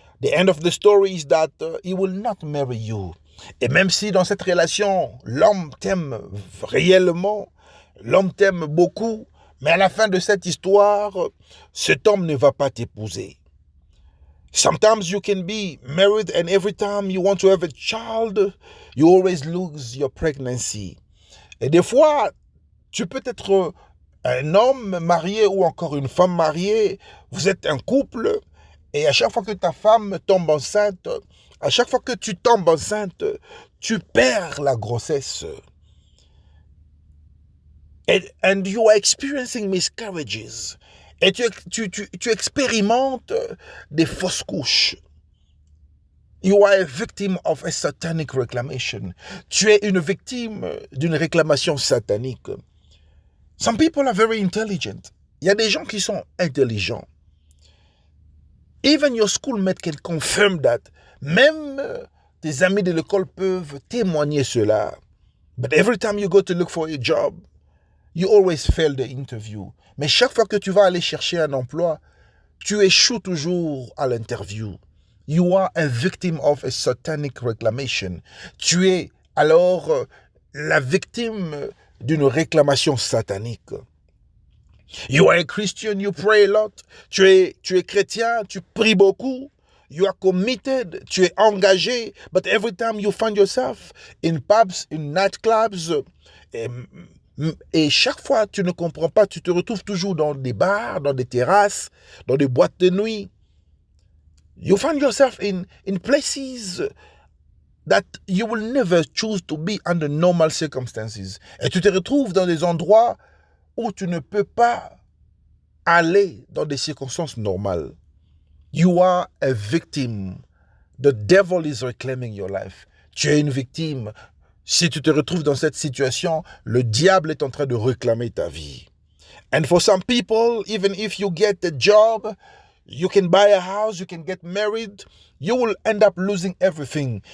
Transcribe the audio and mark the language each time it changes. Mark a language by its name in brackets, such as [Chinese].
[English] The end of the story is that he will not marry you. [French] Et même si dans cette relation, l'homme t'aime réellement, l'homme t'aime beaucoup, mais à la fin de cette histoire, cet homme ne va pas t'épouser. [English] Sometimes you can be married and every time you want to have a child, you always lose your pregnancy. [French] Et des fois, tu peux être un homme marié ou encore une femme mariée, vous êtes un couple, et à chaque fois que ta femme tombe enceinte, à chaque fois que tu tombes enceinte, tu perds la grossesse. [English] And you are experiencing miscarriages. [French] Et tu expérimentes des fausses couches. [English] You are a victim of a satanic reclamation. [French] Tu es une victime d'une réclamation satanique. [English] Some people are very intelligent. [French] Il y a des gens qui sont intelligents. [English] Even your schoolmate can confirm that. [French] Même tes amis de l'école peuvent témoigner cela. [English] But every time you go to look for a job, you always fail the interview. [French] Mais chaque fois que tu vas aller chercher un emploi, tu échoues toujours à l'interview. [English] You are a victim of a satanic reclamation. [French] Tu es alors la victime d'une réclamation satanique. [English] You are a Christian, you pray a lot. [French] Tu es chrétien, tu pries beaucoup. [English] You are committed, [French] tu es engagé. [English] But every time you find yourself in pubs, in nightclubs, [French] et chaque fois tu ne comprends pas, tu te retrouves toujours dans des bars, dans des terrasses, dans des boîtes de nuit. [English] You find yourself in places that you will never choose to be under normal circumstances. [French] Et tu te retrouves dans des endroits où tu ne peux pas aller dans des circonstances normales. [English] You are a victim. The devil is reclaiming your life. [French] Tu es une victime. Si tu te retrouves dans cette situation, le diable est en train de réclamer ta vie. [English] And for some people, even if you get a job, you can buy a house, you can get married, you will end up losing everything.